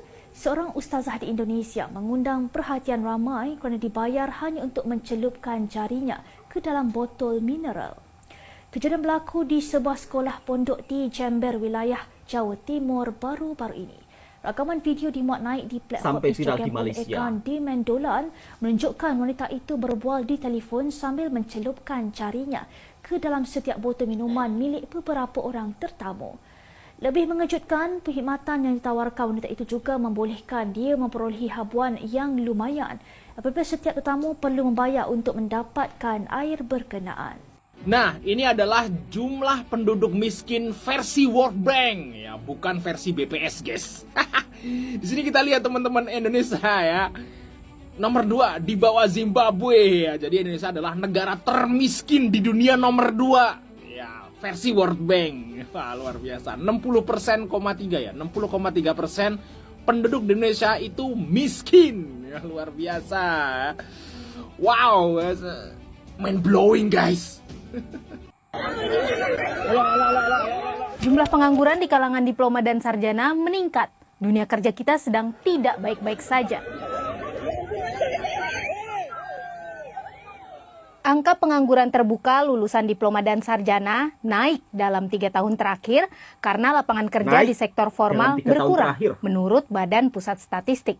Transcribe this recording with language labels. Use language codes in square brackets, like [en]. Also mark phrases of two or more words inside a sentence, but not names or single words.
[ms] Seorang ustazah di Indonesia mengundang perhatian ramai kerana dibayar hanya untuk mencelupkan jarinya ke dalam botol mineral. Kejadian berlaku di sebuah sekolah pondok di Jember, wilayah Jawa Timur baru-baru ini. Rakaman video dimuat naik di platform Instagram oleh akaun Demand Dolan menunjukkan wanita itu berbual di telefon sambil mencelupkan jarinya ke dalam setiap botol minuman milik beberapa orang tetamu. Lebih mengejutkan, perkhidmatan yang ditawarkan wanita itu juga membolehkan dia memperolehi habuan yang lumayan apabila setiap tetamu perlu membayar untuk mendapatkan air berkenaan. [id] Nah, ini adalah jumlah penduduk miskin versi World Bank, ya, bukan versi BPS, guys. Di sini kita lihat teman-teman Indonesia ya. Nomor 2 di bawah Zimbabwe ya. Jadi Indonesia adalah negara termiskin di dunia nomor 2. Versi World Bank. Wah, luar biasa. 60,3 ya. 60,3% penduduk di Indonesia itu miskin. Ya, luar biasa. [en] Wow, mind blowing guys. [id] Jumlah pengangguran di kalangan diploma dan sarjana meningkat. Dunia kerja kita sedang tidak baik-baik saja. Angka pengangguran terbuka lulusan diploma dan sarjana naik dalam 3 tahun terakhir karena lapangan kerja di sektor formal berkurang, menurut Badan Pusat Statistik.